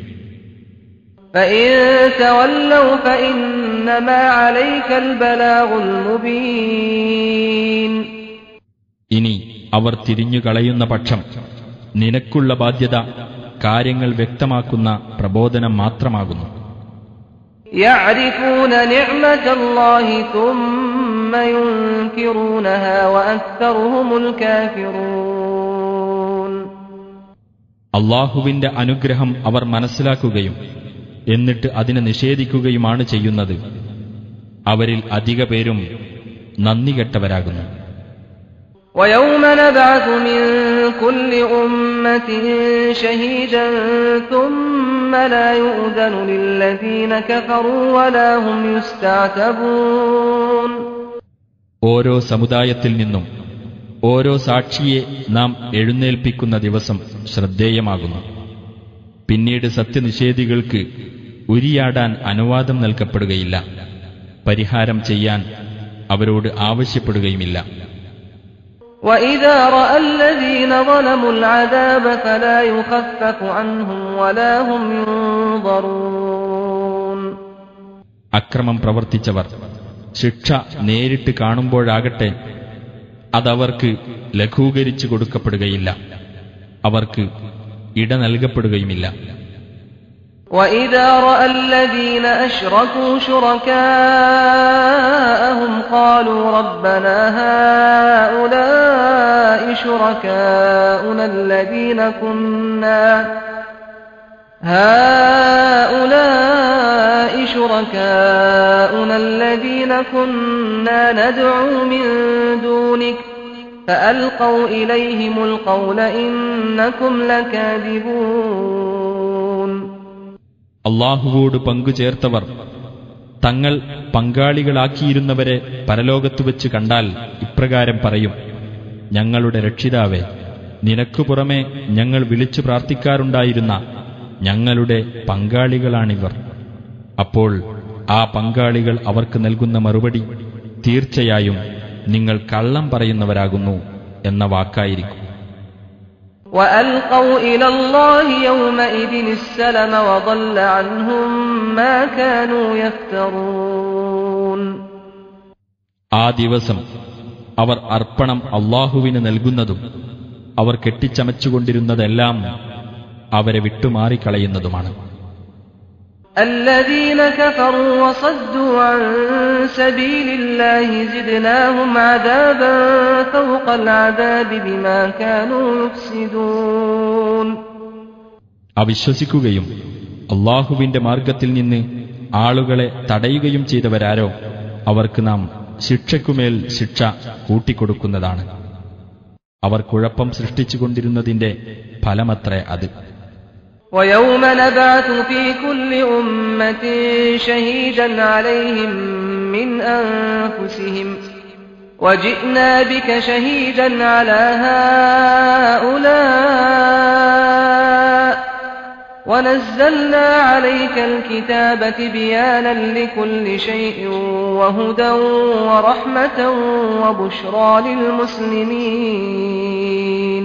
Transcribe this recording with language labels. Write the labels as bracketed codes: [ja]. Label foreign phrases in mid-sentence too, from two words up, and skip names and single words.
[ml] ഇനി അവർ തിരിഞ്ഞുകളയുന്ന പക്ഷം നിനക്കുള്ള ബാധ്യത കാര്യങ്ങൾ വ്യക്തമാക്കുന്ന പ്രബോധനം മാത്രമാകുന്നു. [ar] يعرفون نعمة الله ثم ينكرونها وأكثرهم الكافرون. [ml] അല്ലാഹുവിന്റെ അനുഗ്രഹം അവർ മനസ്സിലാക്കുകയും എന്നിട്ട് അതിനെ നിഷേധിക്കുകയുമാണ് ചെയ്യുന്നത്. അവരിൽ അധിക പേരും നന്ദികെട്ടവരാകുന്നു. [ar] وَيَوْمَ نَبْعَثُ مِنْ كُلِّ أُمَّةٍ شَهِيدًا ثُمَّ لَا يُؤْذَنُ لِلَّذِينَ كَفَرُوا وَلَا هُمْ يُسْتَعْتَبُونَ. [ml] ഓരോ സമുദായത്തിൽ നിന്നും ഓരോ സാക്ഷിയെ നാം എഴുന്നേൽപ്പിക്കുന്ന ദിവസം ശ്രദ്ധേയമാകുന്നു. പിന്നീട് സത്യനിഷേധികൾക്ക് ഉരിയാടാൻ അനുവാദം നൽകപ്പെടുകയില്ല, പരിഹാരം ചെയ്യാൻ അവരോട് ആവശ്യപ്പെടുകയുമില്ല. [ar] وَإِذَا رَأَى الَّذِينَ ظَلَمُوا الْعَذَابَ فَلَا يُخَفَّفُ عَنْهُمْ وَلَا هُمْ يُنظَرُونَ. [ml] അക്രമം പ്രവർത്തിച്ചവർ ശിക്ഷ നേരിട്ട് കാണുമ്പോഴാകട്ടെ അതവർക്ക് ലഘൂകരിച്ചു കൊടുക്കപ്പെടുകയില്ല, അവർക്ക് ഇട നൽകപ്പെടുകയുമില്ല. [ar] وَإِذَا رَأَى الَّذِينَ أَشْرَكُوا شُرَكَاءَهُمْ قَالُوا رَبَّنَا هَؤُلَاءِ شُرَكَاؤُنَا الَّذِينَ كُنَّا نَدْعُو مِن دُونِكَ فَأَلْقَوْا إِلَيْهِمُ الْقَوْلَ إِنَّكُمْ لَكَاذِبُونَ. [ml] അല്ലാഹുവോട് പങ്കുചേർത്തവർ തങ്ങൾ പങ്കാളികളാക്കിയിരുന്നവരെ പരലോകത്തുവെച്ച് കണ്ടാൽ ഇപ്രകാരം പറയും: ഞങ്ങളുടെ രക്ഷിതാവേ, നിനക്കു പുറമെ ഞങ്ങൾ വിളിച്ചു പ്രാർത്ഥിക്കാറുണ്ടായിരുന്ന ഞങ്ങളുടെ പങ്കാളികളാണിവർ. അപ്പോൾ ആ പങ്കാളികൾ അവർക്ക് നൽകുന്ന മറുപടി തീർച്ചയായും നിങ്ങൾ കള്ളം പറയുന്നവരാകുന്നു എന്ന വാക്കായിരിക്കും. [ar] وَأَلْقَوْا إِلَى اللَّهِ يَوْمَئِذٍ السَّلَمَ وَضَلَّ عَنْهُمْ مَا كَانُوا يَفْتَرُونَ. [ml] ആ ദിവസം അവർ അർപ്പണം അല്ലാഹുവിന് നൽകുന്നതും അവർ കെട്ടിച്ചമച്ചുകൊണ്ടിരുന്നതെല്ലാം അവരെ വിട്ടുമാറിക്കളയുന്നതുമാണ്. [ar] الَّذِينَ كَفَرُوا وَصَدُّوا عَن سَبِيلِ اللَّهِ زِدْنَاهُمْ عَذَابًا فَوْقَ الْعَذَابِ بِمَا كَانُوا يُفْسِدُونَ. [ml] അവിശ്വസിക്കുകയും അല്ലാഹുവിന്റെ മാർഗത്തിൽ നിന്ന് ആളുകളെ തടയുകയും ചെയ്തവരാരോ അവർക്ക് നാം ശിക്ഷയ്ക്കുമേൽ ശിക്ഷ കൂട്ടിക്കൊടുക്കുന്നതാണ്. അവർ കുഴപ്പം സൃഷ്ടിച്ചുകൊണ്ടിരുന്നതിന്റെ ഫലമത്രേ അത്. [ar] وَيَوْمَ نَبْعَثُ فِي كُلِّ أُمَّةٍ شَهِيدًا عَلَيْهِمْ مِنْ أَنفُسِهِمْ وَجِئْنَا بِكَ شَهِيدًا عَلَى هَؤُلَاءِ وَنَزَّلْنَا عَلَيْكَ الْكِتَابَ تِبْيَانًا لِكُلِّ شَيْءٍ وَهُدًى وَرَحْمَةً وَبُشْرَى لِلْمُسْلِمِينَ.